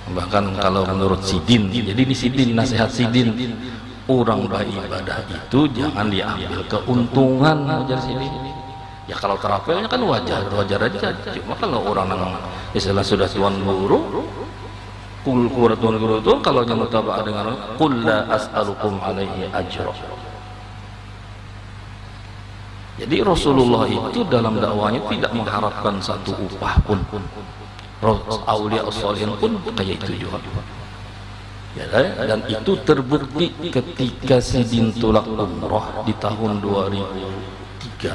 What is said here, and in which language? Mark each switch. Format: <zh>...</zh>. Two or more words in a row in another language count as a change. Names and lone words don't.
<bjn>Bahkan kalau menurut Sidin, jadi di Sidin, nasihat Sidin, orang beribadah itu jangan diambil keuntungan, ajar Sidin. Ya kalau terapelnya kan wajar aja. Cuma kalau orang yang istilah sudah tuan guru, tuan guru itu kalau yang mutaba'ah dengan</bjn> <ar>qul la as'alukum alaihi ajra.</ar> <id>Jadi Rasulullah itu dalam dakwahnya tidak mengharapkan satu upah pun.</id> <ar>Aulia as-salihin</ar> <bjn>pun kayak itu juga.</bjn> <id>Ya, dan itu terbukti ketika Sidin tolak umrah di tahun 2003.</id>